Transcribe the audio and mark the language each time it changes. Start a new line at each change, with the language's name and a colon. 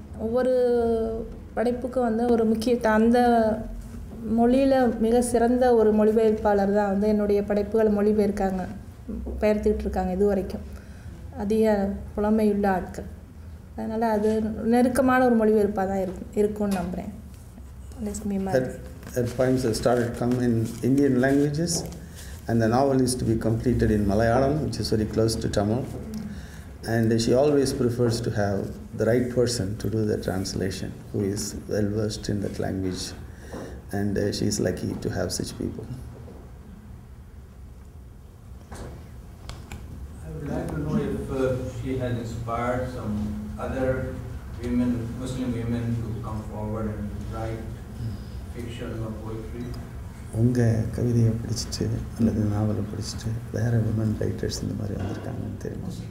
Tamil: ஒவ்வொரு படைப்புக்கும் ஒரு அந்த மொழியில் மிக சிறந்த ஒரு மொழிபெயர்ப்பாளர் தான் என்னுடைய படைப்புகளை பெயர்த்துக்கிட்டு இருக்காங்க இது வரைக்கும். அதிக புலமையுள்ள ஆட்கள். அதனால் அது நெருக்கமான ஒரு மொழிபெயர்ப்பாக தான் இருக்கும்னு நம்புகிறேன்.
English: Her poems have started coming in Indian languages, and the novel is to be completed in Malayalam, which is very close to Tamil. And she always prefers to have the right person to do the translation, who is well versed in that language. And she is lucky to have such people. I would like to know if she has inspired some other women, Muslim women, to come forward and write fiction or poetry.
Tamil: உங்கள் கவிதையை படிச்சுட்டு அல்லது நாவலை படிச்சுட்டு வேறு
English: women writers
Tamil: இந்த மாதிரி வந்திருக்காங்கன்னு தெரியுமா?